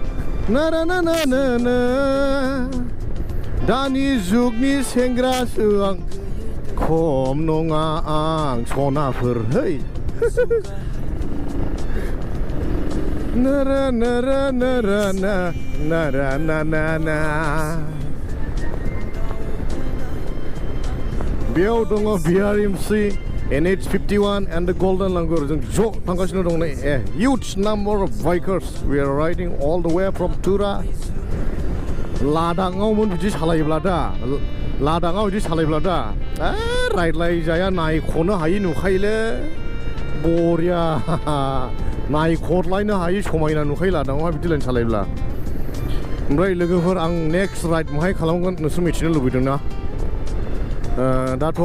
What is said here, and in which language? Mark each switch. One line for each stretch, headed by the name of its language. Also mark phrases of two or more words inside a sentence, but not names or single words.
Bodo: ना दानि जुगनि सेंग्रासो आं खम नङा आं सनाफोर है ना बेयाव दङ BRMC NH51 and the Golden Langur जों ज' थांगासिनो दं नै
English: huge number of bikers we are riding all the way from Tura
Bodo: लादाङावमोन बिदि सालायोब्ला दा लादाङाव बिदि सालायोब्ला दा रायज्लायजाया नायख'नो हायि नुखायोलै बरिया नायख'लायनो हायि समायना नुखायो लादाङावहाय बिदि लाइन सालायोब्ला ओमफ्राय लोगोफोर आं
English: next ride
Bodo: माहाय खालामगोन नोंसोर मिथिनो लुबैदों ना दाथ'